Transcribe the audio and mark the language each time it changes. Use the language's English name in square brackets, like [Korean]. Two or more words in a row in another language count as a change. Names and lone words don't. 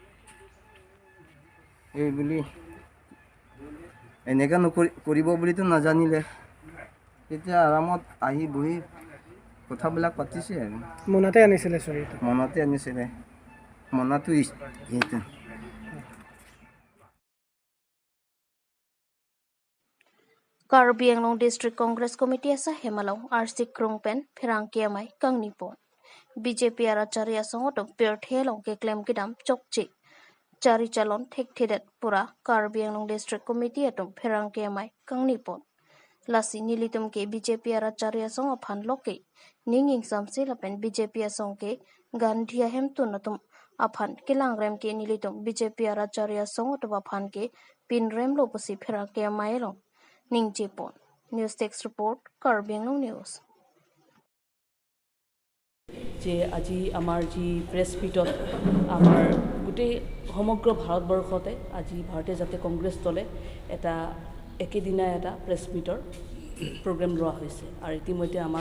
[Assamese] এই বুলি এনেকৈ কৰিব বুলিতো নাজানিলে, তেতিয়া আৰামত আহি বহি কথাবিলাক পাতিছে আৰু মনতে আনিছিলে মনতো এইটো। [Karbi] Karbi Anglong District Congress Committee asa Hemalong RC Krongpen Phirangkiamai Kangnipon BJP Aracharya Songotom Perthelong ke claim kidam chokchi Chari Chalon Thek Thidet Pura Karbi Anglong District Committee atom Phirangkiamai Kangnipon lasi nilitum ke BJP aracharya song aphan loke ninging samse lapen BJP song ke gandhia hemtu natum aphan kilang rem ke nilitum BJP aracharya song to aphan ke pin rem lo pusi phera ke mailong ning jepon [English] news text report [Karbi] Karbi Anglong news [Assamese] যে আজি আমাৰ যি [English] press meetত [Assamese] আমাৰ গোটেই সমগ্ৰ ভাৰতবৰ্ষতে আজি ভাৰতীয় জাতীয় কংগ্ৰেছ দলে এটা একেদিনাই এটা [English] press meetৰ program [Assamese] লোৱা হৈছে আৰু ইতিমধ্যে